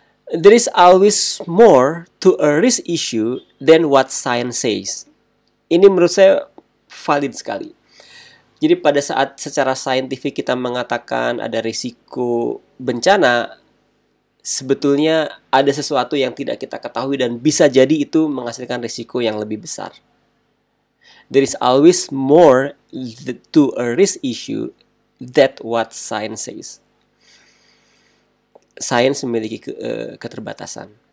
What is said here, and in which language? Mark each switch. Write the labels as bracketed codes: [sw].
[en] There is always more to a risk issue than what science says. [id] Ini menurut saya valid sekali. Jadi pada saat secara saintifik kita mengatakan ada risiko bencana, sebetulnya ada sesuatu yang tidak kita ketahui dan bisa jadi itu menghasilkan risiko yang lebih besar. [en] There is always more to a risk issue than what science says. [id] Sains memiliki keterbatasan.